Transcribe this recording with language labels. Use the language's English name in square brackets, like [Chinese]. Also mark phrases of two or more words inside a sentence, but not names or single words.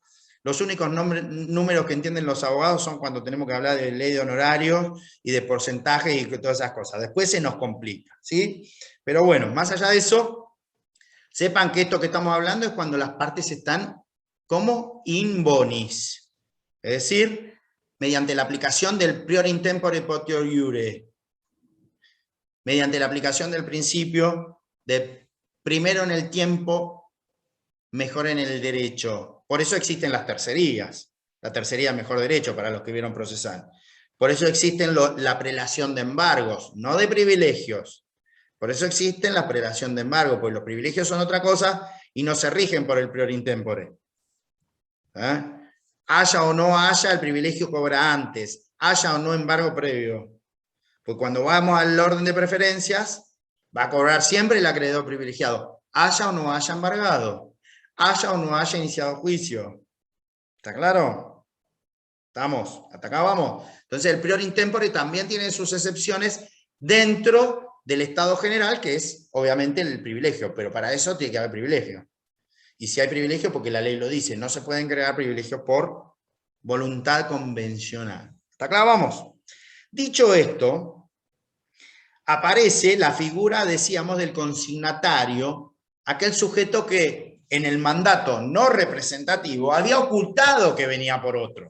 [Spanish] Los únicos números que entienden los abogados son cuando tenemos que hablar de ley de honorarios y de porcentajes y todas esas cosas. Después se nos complica, ¿sí? Pero bueno, más allá de eso, sepan que esto que estamos hablando es cuando las partes están como [Latin] in bonis. [Spanish] Es decir, mediante la aplicación del [Latin] prior in tempore potior iure. [Spanish] Mediante la aplicación del principio de primero en el tiempo, mejor en el derecho. Por eso existen las tercerías. La tercería mejor derecho para los que vieron procesal. Por eso existen la prelación de embargos, no de privilegios. Por eso existen la prelación de embargos, porque los privilegios son otra cosa y no se rigen por el [Latin] prior in tempore. [Spanish] Haya o no haya, el privilegio cobra antes. Haya o no embargo previo. Pues cuando vamos al orden de preferencias, va a cobrar siempre el acreedor privilegiado. haya o no haya embargado, haya o no haya iniciado juicio. ¿Está claro? ¿Estamos? ¿Hasta acá vamos? Entonces el [Latin] prior in tempore [Spanish] también tiene sus excepciones dentro del estado general, que es obviamente el privilegio, pero para eso tiene que haber privilegio. Y si hay privilegio, porque la ley lo dice, no se pueden crear privilegios por voluntad convencional. ¿Está claro? Vamos. Dicho esto, aparece la figura, decíamos, del consignatario, aquel sujeto que en el mandato no representativo había ocultado que venía por otro.